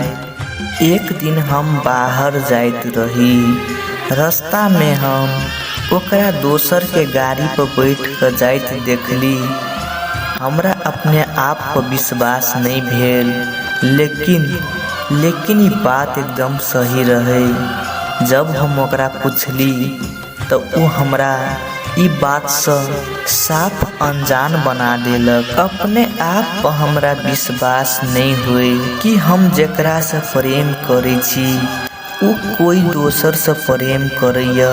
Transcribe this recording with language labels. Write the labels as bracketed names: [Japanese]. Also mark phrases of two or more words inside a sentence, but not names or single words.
[Maithili] एक दिन हम बाहर जाइत रही, रास्ता में हम ओकरा दोसर के गाड़ी पर बैठ कर जाइत देखली। हमरा अपने आप पर विश्वास नहीं भेल, लेकिन ई बात एकदम सही रहे। जब हम ओकरा पूछली तो उ हमरा ई बात से साफ अनजान बना देलक। अपने आप पर हमरा विश्वास नहीं हुए कि हम जेकरा से प्रेम करे छी उ कोई दोसर से प्रेम करैया।